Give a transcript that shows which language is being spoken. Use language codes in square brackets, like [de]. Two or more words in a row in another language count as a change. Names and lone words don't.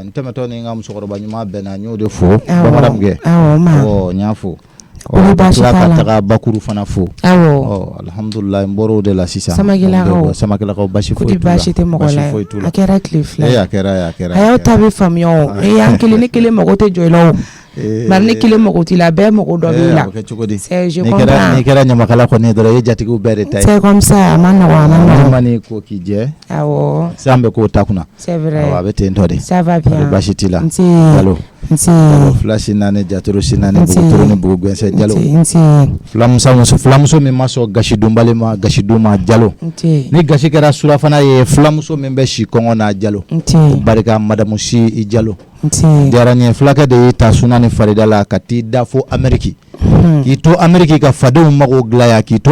[bm] n tɛmɛtɔ ni n ka musokɔrɔba ɲuman bɛnna n y'o de fo bamanan kɛ n y'a fo tila ka taga bakuru fana fo alhamdulilayi n bɔra o de la sisan samakɛlakaw basi foyi tɛ mɔgɔ la a kɛra tile fila a kɛra a y'aw ta bɛ faamuya o an kelen ni kelen mago tɛ jɔ i la o bari ni kelen mago t'i la bɛɛ mago dɔ b'i la kɛ cogo di n'i kɛra ɲamakala kɔni dɔrɔn e jatigiw bɛɛ de ta ye [fr] c'est comme ça [bm] a ma nɔgɔ mani ko k'i jɛ awɔ san bɛ k'o ta kunna [fr] c'est vrai [bm] a bɛ ten tɔ de [fr] ça va bien [bm] basi t'i la Jalo fila si naani jatoro si naani bugutoro ni bugugɛnsɛ Jalo filamuso min ma sɔn gasi dunbali ma gasi dun ma Jalo ni gasi kɛra surafana ye filamuso min bɛ si kɔngɔ na Jalo barika madamu si i Jalo diyara n ye fulakɛ de y'i ta suna ni farida la ka t'i da fo Amérique k'i to Amérique ka fadenw mago dilan yan k'i to